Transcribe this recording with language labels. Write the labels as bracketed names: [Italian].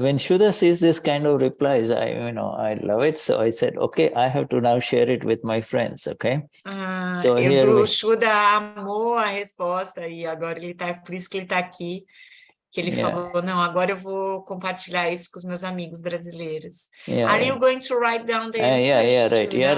[English] when Shuddha sees this kind of replies, I love it. So I said, okay, I have to now share it with my friends, okay? So [Portuguese] O Shuddha amou a resposta e agora por isso que ele está aqui. Que ele falou, não, agora eu vou compartilhar isso com os meus amigos brasileiros. [English] Are you going to write down the answers?